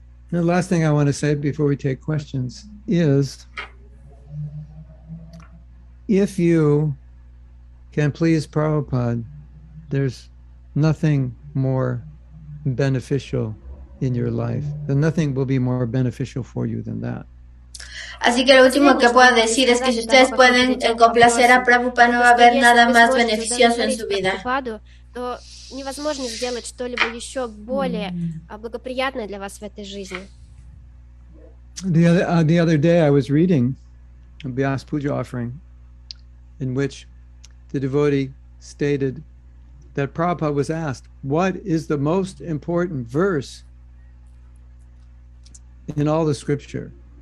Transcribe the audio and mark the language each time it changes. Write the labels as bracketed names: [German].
[English] The last thing I want to say before we take questions is, if you can please Prabhupada, there's nothing more beneficial in your life. Then nothing will be more beneficial for you than that. [Spanish] Así que lo último que puedo decir es que si ustedes pueden complacer a Prabhupada, no va a haber nada más beneficioso en su vida. [Russian] Невозможно сделать что-либо еще более благоприятное для вас в этой жизни. [English] The other day I was reading a Vyas Puja offering in which the devotee stated that Prabhupada was asked, what is the most important verse in all the scripture?